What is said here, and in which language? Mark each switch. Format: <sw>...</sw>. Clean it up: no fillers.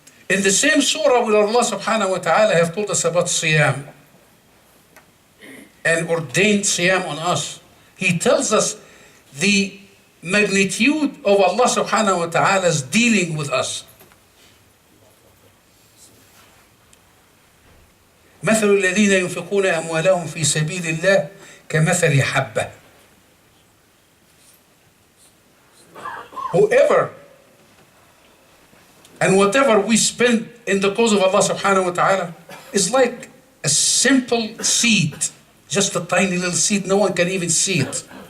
<en>In the same surah where Allah subhanahu wa ta'ala have told us about Siyam and ordained Siyam on us, He tells us the magnitude of Allah subhanahu wa ta'ala's dealing with us.</en> <ar>مثل الذين ينفقون أموالهم في سبيل الله كمثل حبة.</ar> <en>Whoever and whatever we spend in the cause of Allah subhanahu wa ta'ala is like a simple seed, just a tiny little seed, no one can even see it.</en>